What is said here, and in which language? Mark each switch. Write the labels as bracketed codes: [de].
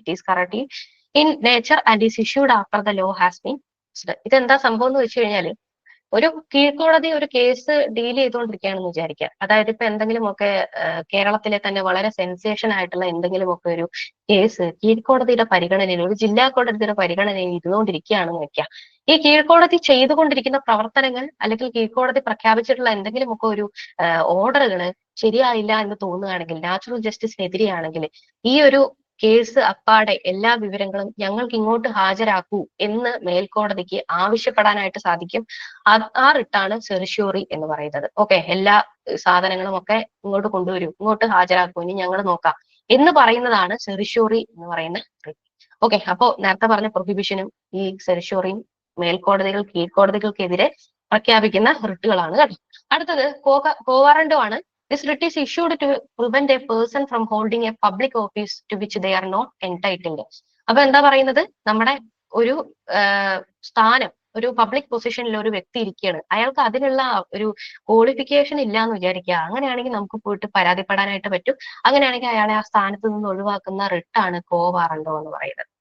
[en] It is corrective in nature and is issued after the law has been. [ml] ഇതെന്താ സംഭവം എന്ന് വെച്ച് കഴിഞ്ഞാല്, ഒരു കീഴ്ക്കോടതി ഒരു കേസ് ഡീൽ ചെയ്തുകൊണ്ടിരിക്കുകയാണെന്ന് വിചാരിക്കുക. അതായത് ഇപ്പൊ എന്തെങ്കിലുമൊക്കെ കേരളത്തിലെ തന്നെ വളരെ സെൻസേഷൻ ആയിട്ടുള്ള എന്തെങ്കിലുമൊക്കെ ഒരു കേസ് കീഴ്ക്കോടതിയുടെ പരിഗണനയിൽ, ഒരു ജില്ലാ കോടതിയുടെ പരിഗണനയിൽ ഇരുന്നുകൊണ്ടിരിക്കുകയാണെന്ന് വെക്കുക. ഈ കീഴ്ക്കോടതി ചെയ്തുകൊണ്ടിരിക്കുന്ന പ്രവർത്തനങ്ങൾ അല്ലെങ്കിൽ കീഴ്ക്കോടതി പ്രഖ്യാപിച്ചിട്ടുള്ള എന്തെങ്കിലുമൊക്കെ ഒരു ഓർഡറുകൾ ശരിയായില്ല എന്ന് തോന്നുകയാണെങ്കിൽ, നാച്ചുറൽ ജസ്റ്റിസിനെതിരെയാണെങ്കിൽ, ഈ ഒരു കേസ് അപ്പാടെ എല്ലാ വിവരങ്ങളും ഞങ്ങൾക്ക് ഇങ്ങോട്ട് ഹാജരാക്കൂ എന്ന് മേൽക്കോടതിക്ക് ആവശ്യപ്പെടാനായിട്ട് സാധിക്കും. ആ റിട്ടാണ് സെറിഷ്യോറി എന്ന് പറയുന്നത്. ഓക്കെ, എല്ലാ സാധനങ്ങളും ഒക്കെ ഇങ്ങോട്ട് കൊണ്ടുവരൂ, ഇങ്ങോട്ട് ഹാജരാക്കൂ, ഇനി ഞങ്ങൾ നോക്കാം എന്ന് പറയുന്നതാണ് സെറിഷ്യോറി എന്ന് പറയുന്ന റിട്ട്. ഓക്കെ, അപ്പോ നേരത്തെ പറഞ്ഞ പ്രൊഹിബിഷനും ഈ സെറിഷ്യോറിയും മേൽക്കോടതികൾ കീഴ്ക്കോടതികൾക്കെതിരെ പ്രഖ്യാപിക്കുന്ന റിട്ടുകളാണ് കേട്ടോ. അടുത്തത് കോവാറന്റോ ആണ്. [en] This writ is issued to prevent a person from holding a public office to which they are not entitled. [ml] അപ്പൊ എന്താ പറയുന്നത്, നമ്മുടെ ഒരു സ്ഥാനം, ഒരു പബ്ലിക് പൊസിഷനിൽ ഒരു വ്യക്തി ഇരിക്കുകയാണ്, അയാൾക്ക് അതിനുള്ള ഒരു ക്വാളിഫിക്കേഷൻ ഇല്ല എന്ന് വിചാരിക്കുക. അങ്ങനെയാണെങ്കിൽ നമുക്ക് പോയിട്ട് പരാതിപ്പെടാനായിട്ട് പറ്റും. അങ്ങനെയാണെങ്കിൽ അയാളെ ആ സ്ഥാനത്ത് നിന്ന് ഒഴിവാക്കുന്ന റിട്ടാണ് കോവാറന്റോ എന്ന് പറയുന്നത്.